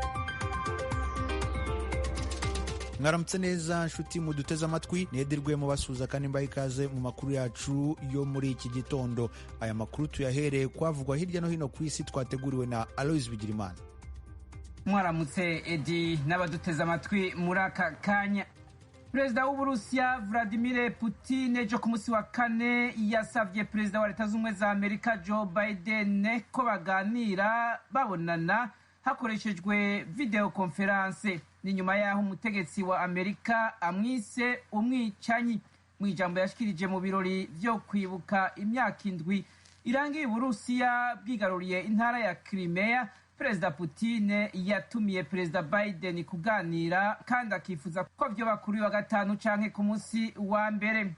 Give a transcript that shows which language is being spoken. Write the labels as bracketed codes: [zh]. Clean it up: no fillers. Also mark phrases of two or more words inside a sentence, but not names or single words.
[rn] Mwaramutse neza nshuti muduteze amatwi, nedirwe mu basuza kandi mbaye ikaze mu makuru yacu yo muri iki gitondo. Aya makuru tuyahereye kwavugwa hirya no hino ku isi, twateguriwe na Aloys Bigirimana. Mwaramutse Edi n'abaduteze amatwi muri aka kanya. Perezida w'Uburusiya Vladimir Putin ejo ku munsi wa kane yasavye perezida wa Leta Zunze za Amerika Joe Biden ko baganira babonana hakoreshejwe [en] video conference. [rn] Ni nyuma yaho umutegetsi wa Amerika amwise umwicanyi. Mu ijambo yashikirije mu birori vyo kwibuka imyaka indwi irangiye Uburusiya bwigaruriye intara ya Crimea, Perezida Putin yatumiye Perezida Biden kuganira kandi akifuza ko vyoba kuri wa gatanu canke ku munsi wa mbere.